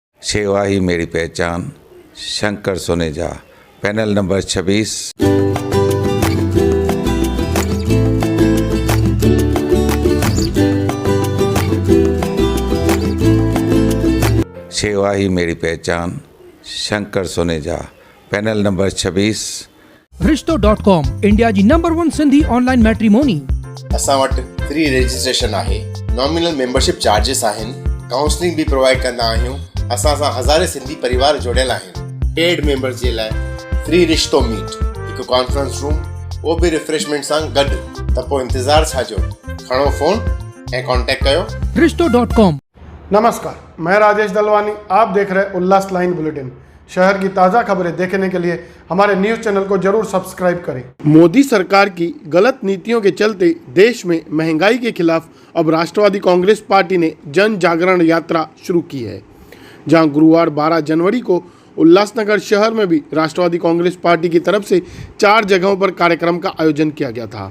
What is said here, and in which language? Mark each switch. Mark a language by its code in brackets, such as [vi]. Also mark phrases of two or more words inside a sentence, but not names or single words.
[hi] सेवा ही मेरी पहचान, शंकर सोनेजा, पैनल नंबर 26। सेवा ही मेरी पहचान, शंकर सोनेजा, पैनल नंबर 26। [sd] रिश्तो.com इंडिया जी नंबर 1 [en] Sindhi online matrimony. [sd] असां वटि [en] free registration [sd] आहे, [en] nominal membership charges [sd] आहिनि, काउंसलिंग भी प्रोवाइड कंदा आहियूं। असां सां हज़ारे सिंधी परिवार जुड़ियल आहिनि। [en] paid members [sd] जे लाइ फ्री रिश्तो मीट, हिकु [en] conference room, [hi] वो भी [sd] रिफ्रेशमेंट सां गॾु। त पोइ इंतज़ार छा जो, खणो फ़ोन ऐं कॉन्टेक्ट कयो। रिश्तो.com। [hi] नमस्कार, मैं राजेश दलवानी, आप देख रहे उल्लास लाइन बुलेटिन। शहर की ताज़ा खबरें देखने के लिए हमारे न्यूज़ चैनल को जरूर सब्सक्राइब करें। मोदी सरकार की गलत नीतियों के चलते देश में महंगाई के खिलाफ अब राष्ट्रवादी कांग्रेस पार्टी ने जन जागरण यात्रा शुरू की है, जहां गुरुवार 12 जनवरी को उल्लासनगर शहर में भी राष्ट्रवादी कांग्रेस पार्टी की तरफ से 4 जगहों पर कार्यक्रम का आयोजन किया गया था।